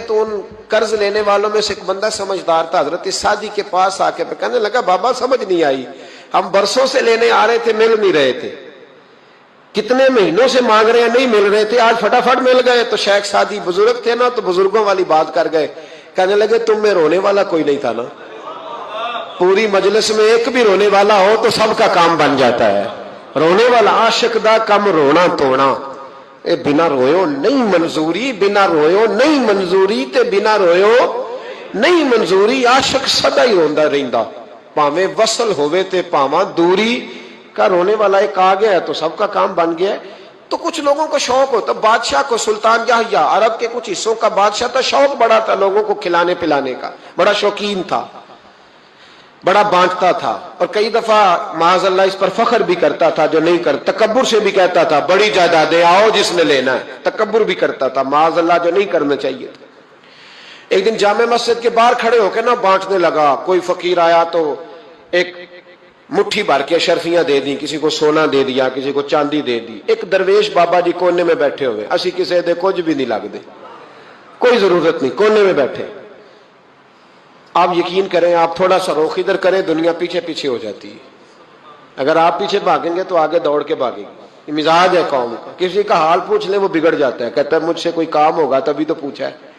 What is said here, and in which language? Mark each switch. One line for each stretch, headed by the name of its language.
Urdu: تو ان قرض لینے والوں میں سے ایک بندہ سمجھدار تھا، حضرت سعدی کے پاس آ کے کہنے لگا بابا سمجھ نہیں آئی، ہم برسوں سے لینے آ رہے تھے، مل نہیں رہے تھے، کتنے مہینوں سے مانگ رہے ہیں نہیں مل رہے تھے، آج فٹافٹ مل گئے. تو شیخ سعدی بزرگ تھے نا، تو بزرگوں والی بات کر گئے. کہنے لگے تم میں رونے والا کوئی نہیں تھا نا، پوری مجلس میں ایک بھی رونے والا ہو تو سب کا کام بن جاتا ہے.
Punjabi: رونے والا عاشق دا کم رونا توڑنا، اے بنا رویو نہیں منظوری، بنا رویو نہیں منظوری تے بنا رویو نہیں منظوری. عاشق سدا ہی روندا رہندا، پاویں وصل ہوئے تے پاواں دوری.
Urdu: کا رونے والا ایک آ گیا ہے تو سب کا کام بن گیا ہے. تو کچھ لوگوں کو شوق ہوتا، بادشاہ کو سلطان یحییٰ عرب کے کچھ حصوں کا بادشاہ تھا، شوق بڑا تھا لوگوں کو کھلانے پلانے کا، بڑا شوقین تھا، بڑا بانٹتا تھا. اور کئی دفعہ معاذ اللہ اس پر فخر بھی کرتا تھا جو نہیں کرتا، تکبر سے بھی کہتا تھا بڑی جائیدادیں آؤ جس نے لینا ہے، تکبر بھی کرتا تھا معاذ اللہ جو نہیں کرنا چاہیے تھا. ایک دن جامع مسجد کے باہر کھڑے ہو کے نا بانٹنے لگا. کوئی فقیر آیا تو ایک مٹھی بھر کے شرفیاں دے دی، کسی کو سونا دے دیا، کسی کو چاندی دے دی. ایک درویش بابا جی کونے میں بیٹھے ہوئے،
Punjabi: اسی کسی دے کچھ بھی نہیں لگ دے،
Urdu: کوئی ضرورت نہیں، کونے میں بیٹھے. آپ یقین کریں، آپ تھوڑا سا رخ ادھر کریں، دنیا پیچھے پیچھے ہو جاتی ہے. اگر آپ پیچھے بھاگیں گے تو آگے دوڑ کے بھاگیں گے. یہ مزاج ہے قوم کا، کسی کا حال پوچھ لیں وہ بگڑ جاتا ہے، کہتا ہے مجھ سے کوئی کام ہوگا تبھی تو پوچھا ہے.